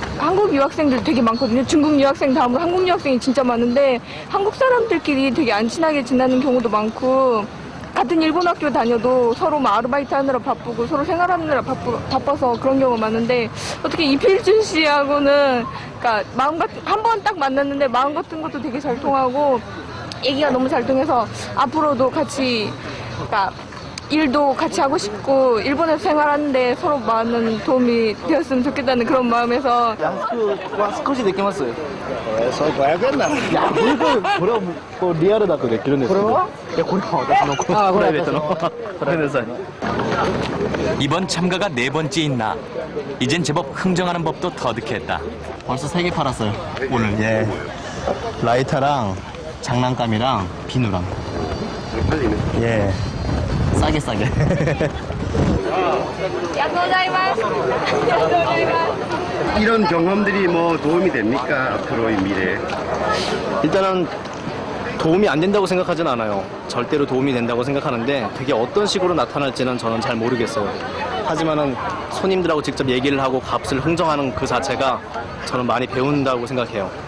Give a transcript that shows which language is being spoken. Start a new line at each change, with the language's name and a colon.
Korean: 한국 유학생들 되게 많거든요. 중국 유학생 다음으로 한국 유학생이 진짜 많은데 한국 사람들끼리 되게 안 친하게 지내는 경우도 많고 같은 일본 학교 다녀도 서로 막 아르바이트 하느라 바쁘고 서로 생활하느라 바빠서 그런 경우가 많은데 어떻게 이필준 씨하고는 그러니까 마음 같은 한 번 딱 만났는데 마음 같은 것도 되게 잘 통하고 얘기가 너무 잘 통해서 앞으로도 같이 그러니까 일도 같이 하고 싶고 일본에서 생활하는데 서로 많은 도움이 되었으면 좋겠다는 그런 마음에서
Japanese: は少しできます。それ500円なの。いや、これはこうリアルだとできるんですけど。いや、これは私のプライベートの。ごめんなさい。
Korean: 이번 참가가 네 번째인 나. 이젠 제법 흥정하는 법도 터득했다. 벌써 3개 팔았어요. 오늘. 예. 라이터랑 장난감이랑 비누랑. 예. 싸게.
Japanese: ありがとうございます。ありがとうございます。
Korean: 이런 경험들이 뭐 도움이 됩니까? 앞으로의 미래에? 일단은 도움이 안 된다고 생각하진 않아요. 절대로 도움이 된다고 생각하는데 그게 어떤 식으로 나타날지는 저는 잘 모르겠어요. 하지만은 손님들하고 직접 얘기를 하고 값을 흥정하는 그 자체가 저는 많이 배운다고 생각해요.